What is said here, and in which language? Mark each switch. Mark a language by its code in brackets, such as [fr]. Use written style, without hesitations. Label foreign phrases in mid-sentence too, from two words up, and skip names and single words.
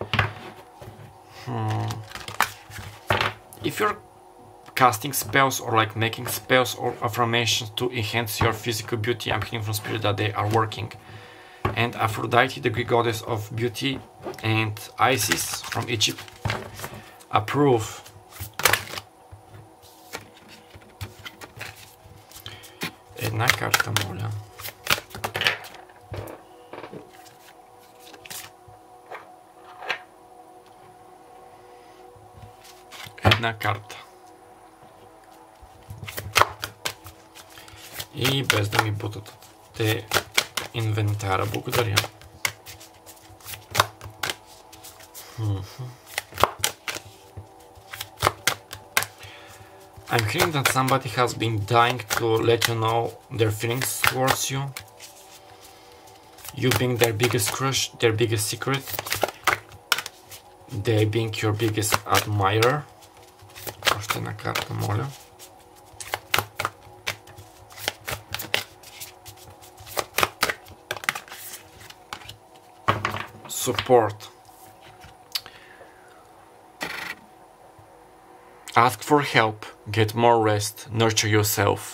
[en] If you're casting spells or like making spells or affirmations to enhance your physical beauty, I'm hearing from Spirit that they are working. And Aphrodite, the Greek goddess of beauty, and Isis from Egypt approve. [bg] Една карта, моля. Една карта. И без да ми бутат те инвентара, благодаря. [en] I'm hearing that somebody has been dying to let you know their feelings towards you. You being their biggest crush, their biggest secret. They being your biggest admirer. [bg] Още една карта, моля. [en] Support. Ask for help, get more rest, nurture yourself.